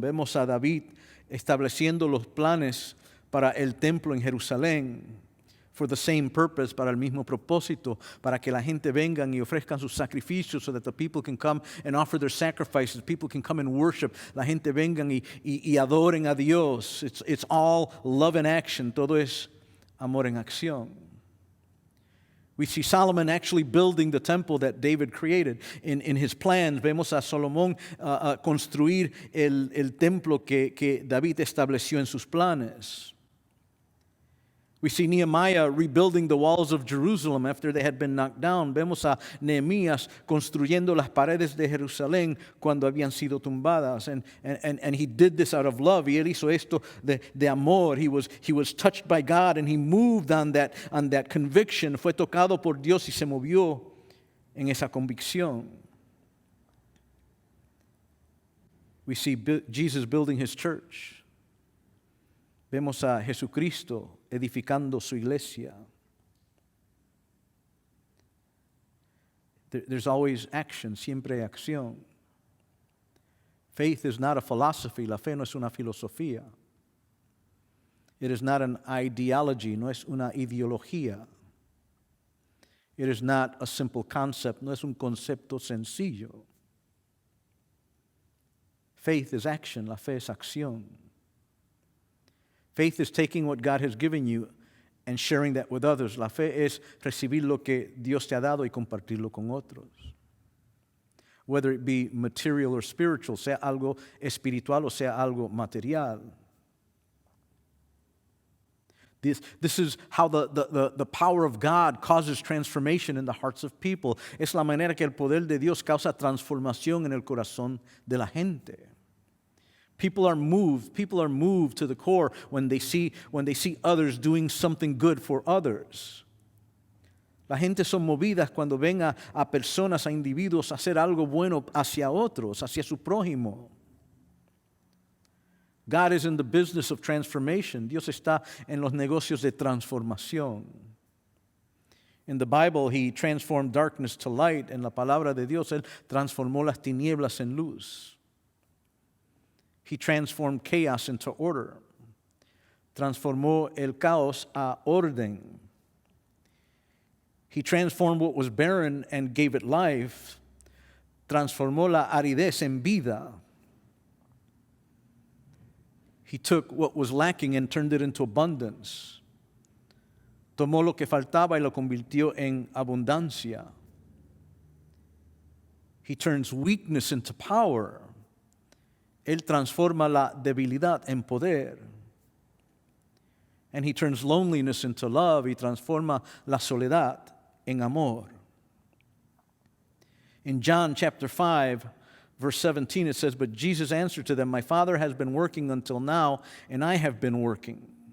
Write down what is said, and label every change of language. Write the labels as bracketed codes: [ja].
[es] Vemos a David estableciendo los planes para el templo en Jerusalén, [en] for the same purpose, [es] para el mismo propósito, para que la gente vengan y ofrezcan sus sacrificios, [en] so that the people can come and offer their sacrifices. People can come and worship. [es] La gente vengan y adoren a Dios. [en] It's all love in action. [es] Todo es amor en acción. [en] We see Solomon actually building the temple that David created. In his plans, [es] vemos a Salomón construir el templo que David estableció en sus planes. [en] We see Nehemiah rebuilding the walls of Jerusalem after they had been knocked down. [es] Vemos a Nehemías construyendo las paredes de Jerusalén cuando habían sido tumbadas. [en] And he did this out of love. [es] Y él hizo esto de amor. [en] He was touched by God and he moved on that conviction. [es] Fue tocado por Dios y se movió en esa convicción. [en] We see Jesus building his church. [es] Vemos a Jesucristo edificando su iglesia. [en] There's always action, [es] siempre hay acción. [en] Faith is not a philosophy. [es] La fe no es una filosofía. [en] It is not an ideology. [es] No es una ideología. [en] It is not a simple concept. [es] No es un concepto sencillo. [en] Faith is action. [es] La fe es acción. [en] Faith is taking what God has given you and sharing that with others. [es] La fe es recibir lo que Dios te ha dado y compartirlo con otros. [en] Whether it be material or spiritual, [es] sea algo espiritual o sea algo material. [en] This is how the power of God causes transformation in the hearts of people. [es] Es la manera que el poder de Dios causa transformación en el corazón de la gente. [en] People are moved to the core when they see others doing something good for others. [es] La gente son movidas cuando ven a personas, a individuos hacer algo bueno hacia otros, hacia su prójimo. [en] God is in the business of transformation. [es] Dios está en los negocios de transformación. [en] In the Bible, he transformed darkness to light. [es] En la palabra de Dios, él transformó las tinieblas en luz. [en] He transformed chaos into order. [es] Transformó el caos a orden. [en] He transformed what was barren and gave it life. [es] Transformó la aridez en vida. [en] He took what was lacking and turned it into abundance. [es] Tomó lo que faltaba y lo convirtió en abundancia. [en] He turns weakness into power. [es] Él transforma la debilidad en poder. [en] And he turns loneliness into love. [es] Y transforma la soledad en amor. [en] In John chapter 5, verse 17, it says, "But Jesus answered to them, My Father has been working until now, and I have been working."